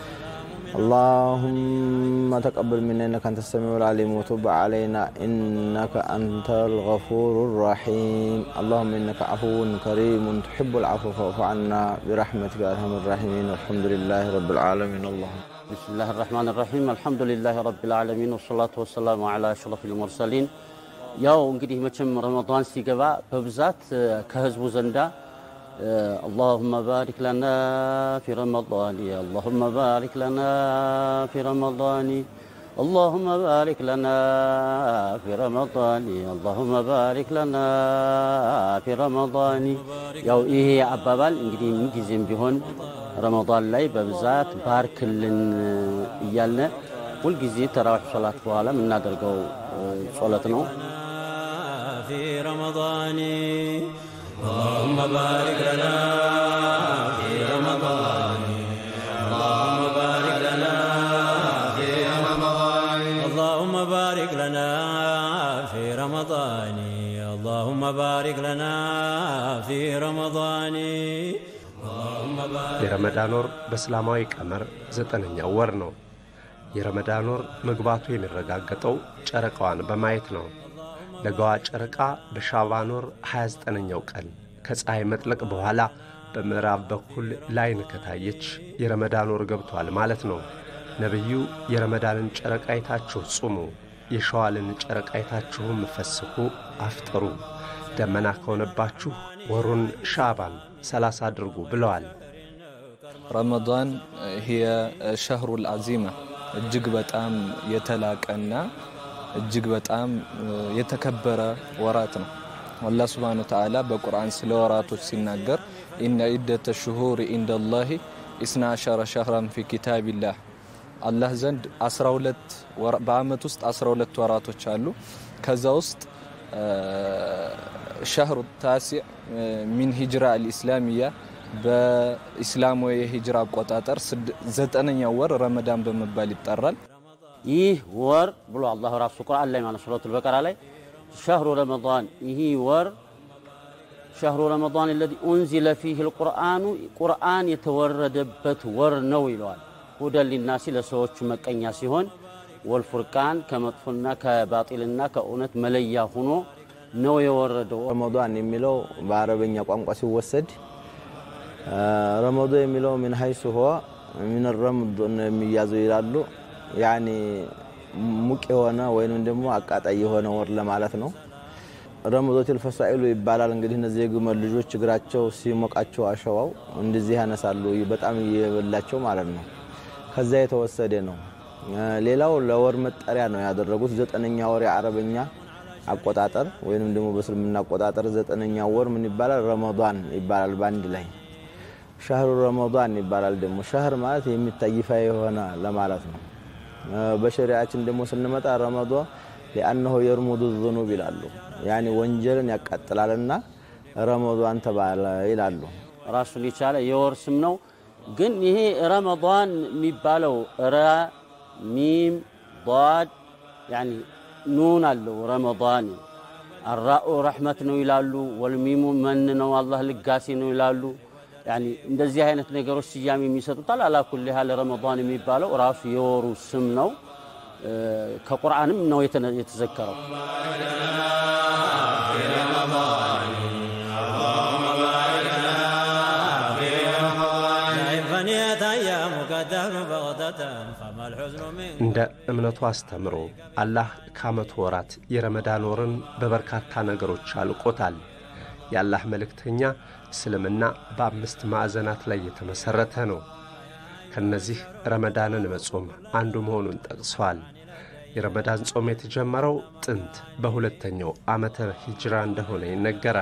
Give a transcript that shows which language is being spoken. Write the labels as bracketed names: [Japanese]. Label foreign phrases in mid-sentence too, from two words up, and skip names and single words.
[Arabic] اللهم تقبل منا إنك أنت السميع العليم وتب علينا إنك أنت الغفور الرحيم اللهم إنك عفو كريم تحب العفو فاعف عنا برحمتك يا أرحم الراحمين والحمد لله رب العالمين اللهم بسم الله الرحمن الرحيم الحمد لله رب العالمين والصلاة والسلام على أشرف المرسلين [Amharic] ያው እንግዲህ መቼም ረመዳን ሲገባ በብዛት ከህዝቡ ዘንዳ [Arabic] اللهم بارك لنا في رمضان اللهم بارك لنا في رمضان اللهم بارك لنا في رمضان اللهم بارك لنا في رمضان [Amharic] ያው ይሄ አባባል እንግዲህ ምን ጊዜም ቢሆን ረመዳን ላይ በብዛት ባርክልን እያልን ሁሉ ጊዜ ተራዊህ ሶላት በኋላ ምናደርገው ሶላት ነው [Arabic] في رمضان اللهم بارك لنا في رمضان اللهم بارك لنا في رمضان اللهم بارك لنا في رمضان اللهم بارك لنا في رمضان [Amharic] የረመዳን ወር በእስላማዊ ቀመር 9ኛው ወር ነው የረመዳን ወር መግባቱ የሚረጋገጠው ጨረቃዋን በማየት ነው ለጋዋ ጨረቃ በሻባን ወር 29ኛው ቀን ከፀሐይ መጥለቅ በኋላ በምዕራብ በኩል ላይን ከታየች የረመዳን ወር ገብቷል ማለት ነው ነብዩ የረመዳንን ጨረቃ አይታችሁ ጾሙ የሻዋልን ጨረቃ አይታችሁ ፈስኩ አፍጥሩ ደመና ከሆነባችሁ ወሩን ሻባን 30 አድርጉ ብለዋል [Arabic] رمضان هي شهر العزيمة [Amharic] እጅግ በጣም የተላቀና እጅግ በጣም የተከበረ ወራት ነው والله [Arabic] سبحانه وتعالى [Amharic] በቁርአን ስለ ወራቶች ሲናገር [Arabic] إن عدة الشهور عند الله 12 شهرا في كتاب الله [Amharic] الله ዘንድ 12 በአመት ውስጥ 12 ወራቶች አሉ ከዛ ውስጥ [Arabic] شهر التاسع من هجرة الإسلامية [Amharic] በእስላማዊ የሂጅራ አቆጣጠር 9ኛው ወር ረመዳን በመባል ይጠራል ይህ ወር ብሎ አላህ ራሱ ቁርአን ላይ ማለት [Arabic] سورة البقرة [Amharic] ላይ [Arabic] شهر رمضان [Amharic] ይህ ወር [Arabic] شهر رمضان الذي انزل فيه القرآن قرآن [Amharic] የተወረደበት ወር ነው ይላል [Arabic] هدى للناس [Amharic] ለሰዎች መቀኛ ሲሆን ወልፍርቃን ከመጥፎና ከባጢልና ከእውነት መለያ ሆኖ ነው የወረደው ረመዳን የሚለው በአረበኛ ቋንቋ ሲወሰድ رمضان የሚለው [Arabic] من حيث هو من الرمض [Amharic] የሚያዘው ይላሉ يعني ሙቅ የሆነ ወይንም ደግሞ አቃጣይ የሆነ ወር ለማለት ነው ረመዳን الفصائل ይባላል እንግዲህ እነዚህ የግመል ልጆች እግራቸው ሲሞቃቸው አሸዋው እንደዚህ ያነሳሉ በጣም ይበላቸው ማለት ነው ከዛ የተወሰደ ነው ሌላው ለወር መጠሪያ ነው ያደረጉት 9ኛ ወር የአረበኛ አቆጣጠር ወይንም ደግሞ በእስልምና አቆጣጠር 9ኛው ወር ምን ይባላል ረመዳን ይባላል ባንድ ላይ [Arabic] شهر رمضان [Amharic] ይባላል ደግሞ شهر ማለት የሚታይፋ የሆነ ለማለት ነው በሸሪዓችን ደግሞ ስንመጣ ረመዳን [Arabic] لانه يرمض الذنوب [Amharic] ይላሉ يعني ወንጀልን ያቃጥላልና ረመዳን ተባለ ይላሉ ራሱን ይቻለ የወር ስም ነው ግን ይሄ ረመዳን የሚባለው [Arabic] را ميم ضاد يعني نون [Amharic] አለው ረመዳን [Arabic] الراء رحمة [Amharic] ነው ይላሉ [Arabic] والميم من [Amharic] ነው አላህ ልጋሲ ነው ይላሉ يعني እንደዚህ አይነት ነገሮች ሲያም የሚሰጡታል [Arabic] على كل حال [Amharic] ረመዳን የሚባለው ራሱ የወሩ ስም ነው ከቁርአንም ነው የተዘከረው [Arabic] اللهم بارك [Amharic] እንደ እምነቱ አስተምሮ አላህ ከዓመቱ ወራት የረመዳን ወርን በበርካታ ነገሮች አልቆታል። የአላህ መልእክተኛ እስልምና በአምስት ማዕዘናት ላይ የተመሰረተ ነው። ከነዚህ ረመዳንን መጾም አንዱ መሆኑን ጠቅሰዋል። የረመዳን ጾም የተጀመረው ጥንት በሁለተኛው ዓመተ ሂጅራ እንደሆነ ይነገራል።